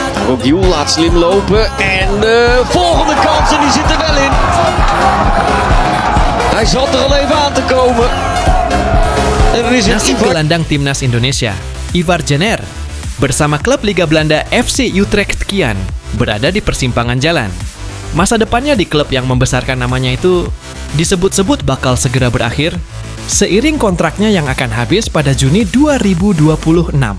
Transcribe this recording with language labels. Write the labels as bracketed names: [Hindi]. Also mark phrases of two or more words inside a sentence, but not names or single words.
[Dutch] Rogiel laat slim lopen en de volgende kans en die zit er wel in. Hij zat er al even aan te komen. En dan is het [Indonesian] Nasib gelandang timnas Indonesia, Ivar Jenner, bersama klub Liga Belanda FC Utrecht Kian, berada di persimpangan jalan. Masa depannya di klub yang membesarkan namanya itu disebut-sebut bakal segera berakhir seiring kontraknya yang akan habis pada Juni 2026.